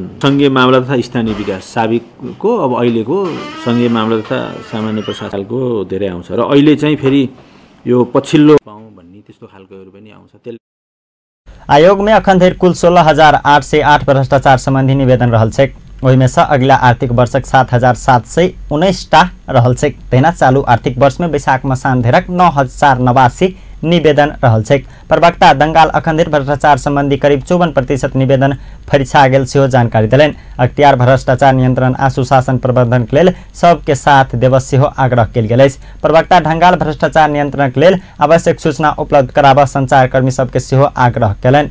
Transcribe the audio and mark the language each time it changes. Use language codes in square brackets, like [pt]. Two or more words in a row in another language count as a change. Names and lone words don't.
[ne] संघीय मामला तथा स्थानीय विकास साबिकको अब अहिलेको संघीय मामला तथा सामान्य प्रशासनको धेरै आउँछ र अहिले चाहिँ फेरि यो पछिल्लो पाउँ भन्ने त्यस्तो खालकोहरू पनि आउँछ। [mai] आयोग में अखन धरि कुल 16,808 भ्रष्टाचार संबंधी निवेदन रहल छै। ओहि में से अगला आर्थिक वर्षक 7,719 रहल छै। तहिना चालू आर्थिक वर्ष में वैशाख मसान धेरक 9,089 निवेदन रहल छै। प्रवक्ता दंगाल अखन धरि भ्रष्टाचार संबंधी करीब 54% निवेदन फरिछा गेल सेहो जानकारी दिलन। अख्तियार भ्रष्टाचार नियंत्रण आ सुशासन प्रबंधन के लेल सबके साथ देव सेहो आग्रह कयल गेल अछि। प्रवक्ता ढंगाल भ्रष्टाचार नियंत्रण के लेल आवश्यक सूचना उपलब्ध कराबऽ संचारकर्मी सबके सेहो आग्रह कयलनि।